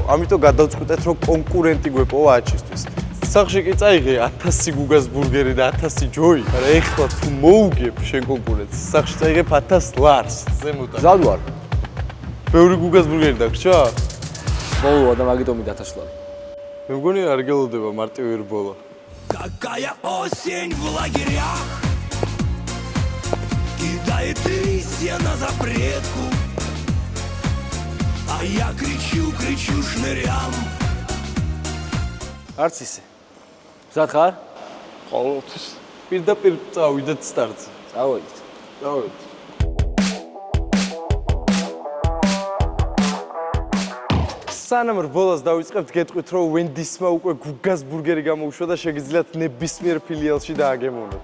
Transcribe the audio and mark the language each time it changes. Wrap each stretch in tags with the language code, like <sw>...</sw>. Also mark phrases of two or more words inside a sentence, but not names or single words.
<ka>ამიტომ გადავწყვიტეთ რომ კონკურენტი გვეპოვა აჩისთვის. სახში კი წაიღე 1000 გუგას ბურგერი და 1000 ჯოი. არა ეხლა თუ მოუგებ შენ კონკურენტს, სახში წაიღებ 1000 ლარს. ზემოთ. მზად ვარ. ბევრი გუგას ბურგერი დაგრჩა? ბოლოა და მაგიტომი 1000 ლარი. მე მგონი არ გელოდება მარტივი რბოლა.</ka> <ru>Какая осень в лагерях кидает листья на запретку, а я кричу шнырям.</ru> <ka>არც ისე. მზად ხარ? ყოველთვის პირდაპირ წავიდეთ სტარტზე. წავედით. წავედით. სანამ რბოლას დავიწყებთ, გეტყვით, რომ ვენდისმა უკვე გუგას ბურგერი გამოუშვა და შეგიძლიათ ნებისმიერ ფილიალში დააგემოვნოთ.</ka>